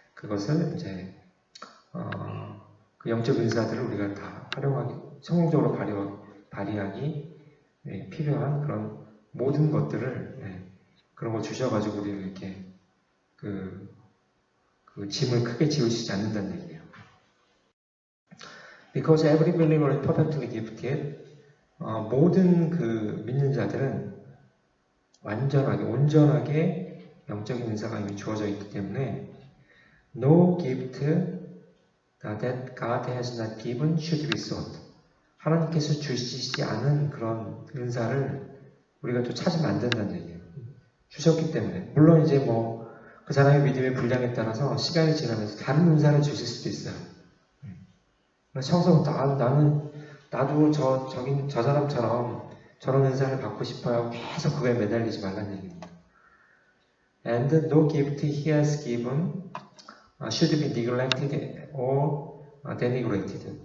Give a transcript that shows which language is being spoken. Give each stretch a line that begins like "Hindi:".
Korean: 그것을 이제 그 영적 은사들을 우리가 다 활용하기, 성공적으로 발휘하기 필요한 그런 모든 것들을 그런 거 주셔가지고 우리를 이렇게 그 짐을 크게 지우시지 않는다는 얘기예요.
English: Because every believer is perfectly gifted.
Korean: 모든 그 믿는 자들은 완전하게, 온전하게 영적인 은사가 이미 주어져 있기 때문에
English: No gift that God has not given should be sought.
Korean: 하나님께서 주시지 않은 그런 은사를 우리가 또 찾으면 안 된다는 얘기예요. 주셨기 때문에. 물론 이제 뭐 그 사람의 믿음의 분량에 따라서 시간이 지나면서 다른 은사를 주실 수도 있어요. 청소부터 나도 저 사람처럼 저런 은사를 받고 싶어요. 계속 그거에 매달리지 말라는 얘기입니다.
English: And no gift he has given should be neglected or denigrated.